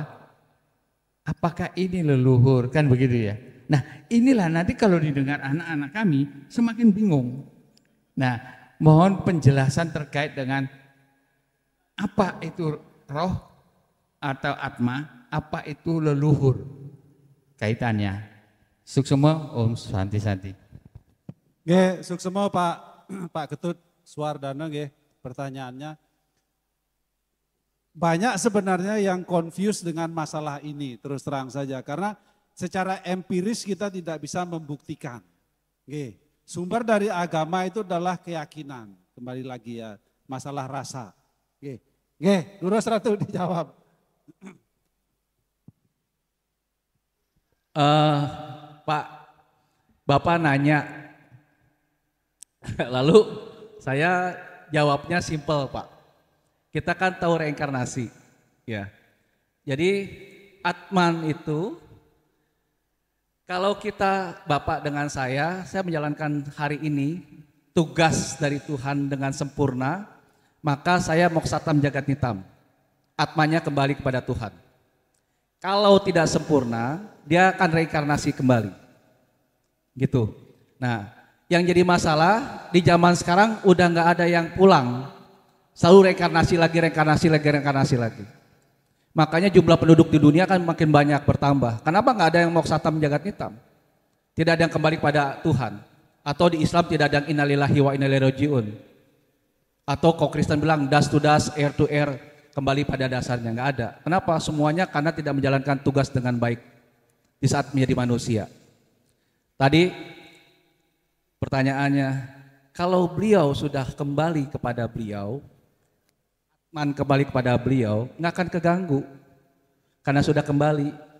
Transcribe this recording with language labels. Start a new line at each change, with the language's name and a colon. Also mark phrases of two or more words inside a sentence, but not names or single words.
Indonesian: Apakah ini leluhur? Kan begitu ya. Nah, inilah nanti kalau didengar anak-anak kami semakin bingung. Nah, mohon penjelasan terkait dengan apa itu roh atau atma, apa itu leluhur kaitannya.
Balinese: Suksema Om Santi. Nggih, suksema Pak Ketut Suwardana nggih,
Indonesian: pertanyaannya. Banyak sebenarnya yang confused dengan masalah ini, terus terang saja, karena secara empiris kita tidak bisa membuktikan. Nggih, sumber dari agama itu adalah keyakinan. Kembali lagi ya, masalah rasa. Nggih, lurus Ratu dijawab. Pak, Bapak nanya, lalu saya jawabnya simpel Pak. Kita kan tahu reinkarnasi, ya. Jadi Atman itu, kalau kita Bapak dengan saya menjalankan hari ini tugas dari Tuhan dengan sempurna, maka saya
Sanskrit: moksatam jagat nitam.
Indonesian: Atmanya kembali kepada Tuhan. Kalau tidak sempurna, dia akan reinkarnasi kembali. Gitu. Nah, yang jadi masalah di zaman sekarang udah nggak ada yang pulang. Selalu reinkarnasi lagi. Makanya jumlah penduduk di dunia kan makin banyak bertambah. Kenapa nggak ada yang
Sanskrit: moksatam jagat nitam?
Indonesian: Tidak ada yang kembali pada Tuhan. Atau di Islam tidak ada yang
Arabic: إنا لله وإنا إليه راجعون.
Indonesian: Atau kalau Kristen bilang
English: dust to dust, air to air,
Indonesian: kembali pada dasarnya. Nggak ada. Kenapa? Semuanya karena tidak menjalankan tugas dengan baik di saat menjadi manusia. Tadi pertanyaannya, kalau beliau sudah kembali kepada beliau, kembali kepada beliau, nggak akan keganggu karena sudah kembali.